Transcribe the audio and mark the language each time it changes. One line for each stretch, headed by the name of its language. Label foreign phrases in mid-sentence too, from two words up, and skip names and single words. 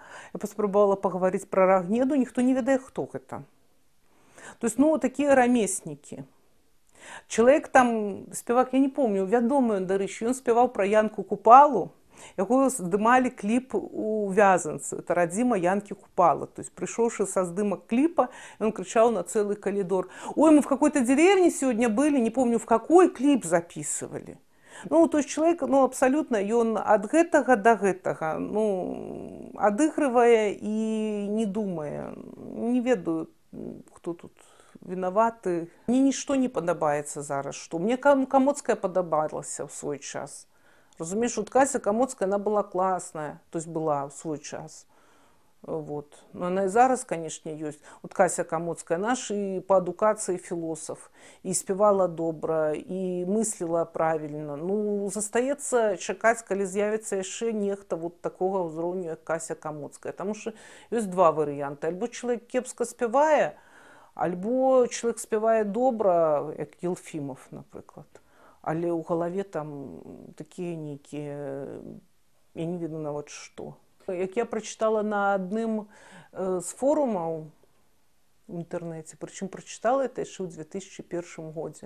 Belarusian: Я паспрабавала пагаварыць пра Рагнеду, ніхто не ведае, хто гэта.
Russian: То есть,
Belarusian: ну, такія рамеснікі. Чалавек там, спевак, я не помню, вядомы, дарэчы, ён спяваў пра Янку Купалу, якую здымалі кліп у Вязанцы. Это радзіма Янкі Купалы.
Russian: То есть,
Belarusian: прыйшоўшы са здымак кліпа,
Russian: он кричал на целый коридор: «Ой, мы в какой-то деревне сегодня были, не помню, в какой кліп записывали». Ну, то есть чалавек, ну, абсалютна, ён ад гэтага да гэтага, ну, адыгрывае і не думае. Не ведаю, хто тут вінаваты. Мне нішто не падабаецца зараз, што. Мне Камоцкая падабалася ў свой час. Разумееш, вот Кася Камоцкая, она была класная, то есть была
Belarusian: ў свой час.
Russian: Вот. Но она и зараз, конечно, есть. Вот Кася Камоцкая наш и по адукации философ. И
Belarusian: спевала добра,
Russian: и мыслила правильно.
Belarusian: Ну, застаецца чакаць, калі з'явіцца яшчэ нехта
Russian: вот такого
Belarusian: ўзроўню, як Кася Камоцкая.
Russian: Потому что есть 2 варианта.
Belarusian: Альбо человек кепска спявае, альбо человек спявае добра, як Елфімов, напрыклад. Але ў галаве там такія нейкія, я не ведаю нават што. Як я прачытала на адным з форумаў у інтэрнэце, прычым прачытала это яшчэ ў 2001 годзе.